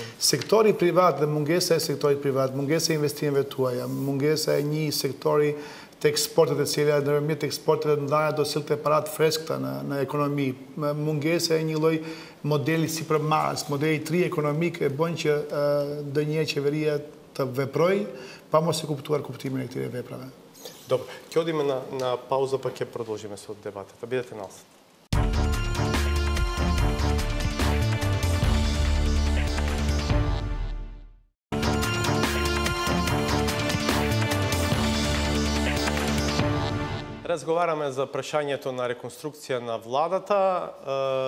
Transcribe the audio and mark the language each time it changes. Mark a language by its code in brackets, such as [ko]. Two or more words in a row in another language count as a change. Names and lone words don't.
[sq] Sektori privat dhe mungesa e sektorit privat, mungesa e investimeve tuaja, mungesa e një sektori të eksportet e cila ndërmjet eksporteve të mëdha do sillte parat freskëta në ekonomi, mungesa e një lloj modeli sipërmarrës, modeli tri ekonomik e bën që ndonjëherë qeveria të veprojë pa mos e kuptuar kuptimin e këtyre veprave. [mk] Добре, ќе одиме на пауза, па ќе продолжиме со дебатата. Бидете на нас. Разговараме за прашањето на реконструкција на владата.